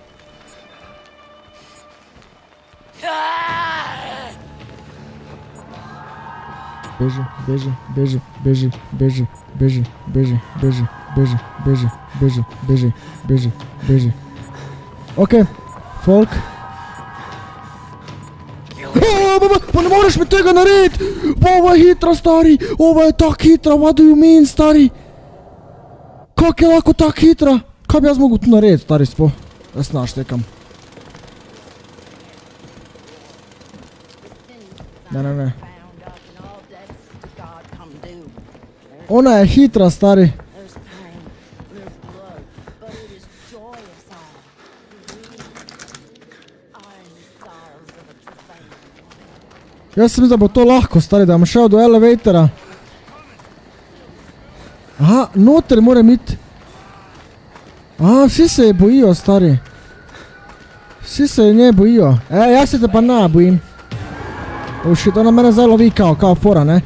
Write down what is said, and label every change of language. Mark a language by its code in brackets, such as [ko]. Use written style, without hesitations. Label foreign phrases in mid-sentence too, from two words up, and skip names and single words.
[sl] Beži, beži, beži, beži, beži, beži, beži, beži, beži, beži, beži, beži, beži, beži. [en] Ok, folk. [sl] Pa ne moreš mi tega narediti! Ova je hitra, stari! Ova je tak hitra, [en] what do you mean, [sl] stari? Kak je lahko tak hitra? Kaj bi jaz mogel tu narediti, stari, spo? Jaz naštekam. Ne. Ona je hitra, stari. [en] There's pain, there's blood, but it is joyous all. Are the sorrows of a travail. [sl] Jaz sem mislil, da bo to lahko, stari, da bom šel do elevatora. Aha, noter moram iti. Aha, vsi se je bojijo, stari. Vsi se je nje bojijo. Jaz se te pa ne bojim. [en] Oh shit, [sl] ona mene zdaj lovi kao fora, ne.